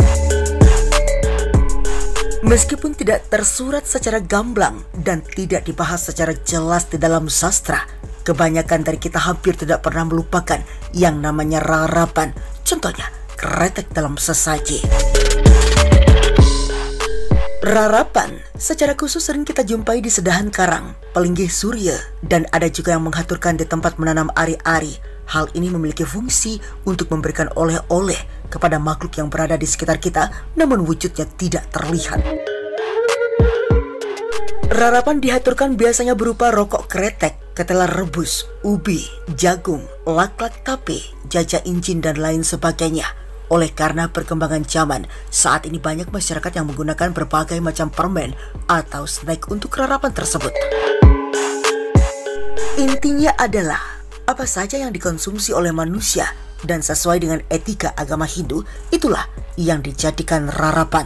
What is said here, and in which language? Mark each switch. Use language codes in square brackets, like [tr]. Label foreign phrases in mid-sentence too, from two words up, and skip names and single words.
[id] Meskipun tidak tersurat secara gamblang dan tidak dibahas secara jelas di dalam sastra, kebanyakan dari kita hampir tidak pernah melupakan yang namanya rarapan. Contohnya, kretek dalam sesaji. Rarapan secara khusus sering kita jumpai di sedahan karang, pelinggih surya, dan ada juga yang mengaturkan di tempat menanam ari-ari. Hal ini memiliki fungsi untuk memberikan oleh-oleh kepada makhluk yang berada di sekitar kita, namun wujudnya tidak terlihat. Rarapan diaturkan biasanya berupa rokok kretek, ketela rebus, ubi, jagung, laklak tape, jaja incin, dan lain sebagainya. Oleh karena perkembangan zaman, saat ini banyak masyarakat yang menggunakan berbagai macam permen atau snack untuk rarapan tersebut. Intinya adalah, apa saja yang dikonsumsi oleh manusia dan sesuai dengan etika agama Hindu, itulah yang dijadikan rarapan.